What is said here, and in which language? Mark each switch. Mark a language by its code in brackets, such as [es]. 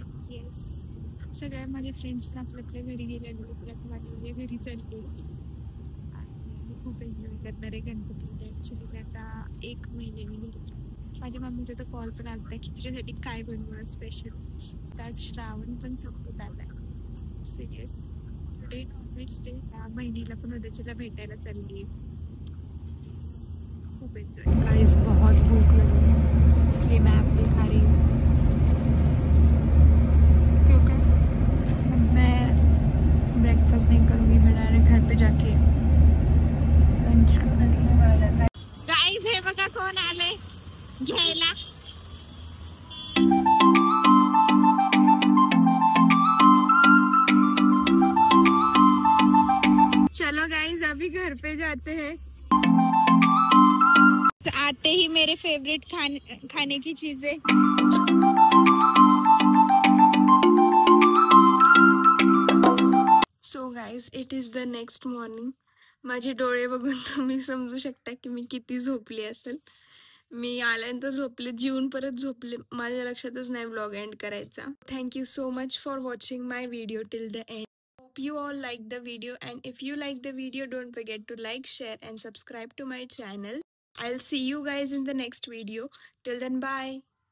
[mr] Yes सगळ्या माझ्या friends आपल्या घरी गेलेले माझ्या घरी चालले आणि खूप एन्जॉय करणार आहे गणपतीला. ॲक्च्युली मी आता 1 महिन्याने घरी. माझ्या मम्मीचा तर कॉल पण आला की तुझ्यासाठी काय बनवणार स्पेशल. आज श्रावण पण संपत आला आहे. Serious day which day. त्या बहिणीला पण उद्याच्याला भेटायला चालली. खूप एन्जॉय. [hi] गाइस बहुत भूख लगी है इसलिए मैं एप्पल खा रही हूँ क्योंकि मैं ब्रेकफास्ट नहीं करूँगी. मैं डायरेक्ट घर पे जाके लंच करूँगी. गाइस [mr] हे बघा कोण आले. [hi] घर पे जाते हैं। आते ही मेरे फेवरेट खाने की चीजें। [en] So guys, it is the next morning. [mr] माझे डोळे बघून तुम्ही समजू शकता की मी किती झोपली असेल. मी आल्यानंतर झोपले, जीवन परत झोपले, माझ्या लक्षातच नाही व्लॉग एंड करायचा. [en] Thank you so much for watching my video till the end. Hope you all like the video, and if you like the video, don't forget to like, share and subscribe to my channel. I'll see you guys in the next video. Till then, bye.